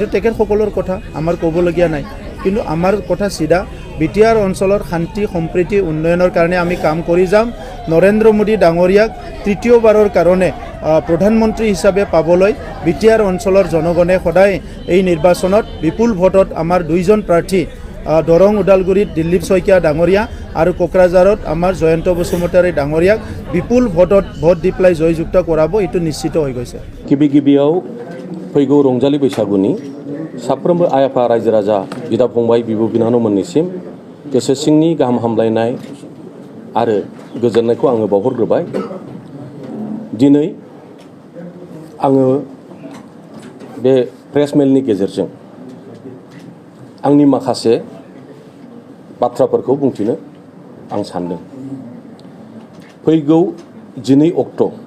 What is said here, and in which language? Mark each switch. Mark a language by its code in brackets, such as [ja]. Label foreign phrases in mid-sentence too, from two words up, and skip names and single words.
[as] তেখেতসকলৰ কথা আমাৰ ক'বলগীয়া নাই কিন্তু আমাৰ কথা চিধা বিটিআৰ অঞ্চলৰ শান্তি সম্প্ৰীতি উন্নয়নৰ কাৰণে আমি কাম কৰি যাম নৰেন্দ্ৰ মোদী ডাঙৰীয়াক তৃতীয়বাৰৰ কাৰণে প্ৰধানমন্ত্ৰী হিচাপে পাবলৈ বিটিআৰ অঞ্চলৰ জনগণে সদায় এই নিৰ্বাচনত বিপুল ভোটত আমাৰ দুইজন প্ৰাৰ্থী দৰং ওদালগুৰিত দিলীপ শইকীয়া ডাঙৰীয়া আৰু কোকৰাঝাৰত আমাৰ জয়ন্ত বসুমতাৰী ডাঙৰীয়াক বিপুল ভোট দি পেলাই জয়যুক্ত কৰাব এইটো নিশ্চিত হৈ গৈছে [brx] गिबियाव फैगौ रंजालि बैसागुनि साफ्रोमबो आइ आफा रायजो राजा बिदा फंबाय बिब' बिनानावमोननिसिम गोसो सिंनि गाहाम हामलायनाय आरो गोजोननायखौ आङो बावहरग्रोबाय दिनै आङो बे प्रेस मेलनि गेजेरजों आंनि माखासे बाथ्राफोरखौ बुंथिनो आं सानदों फैगौ 12 अक्ट'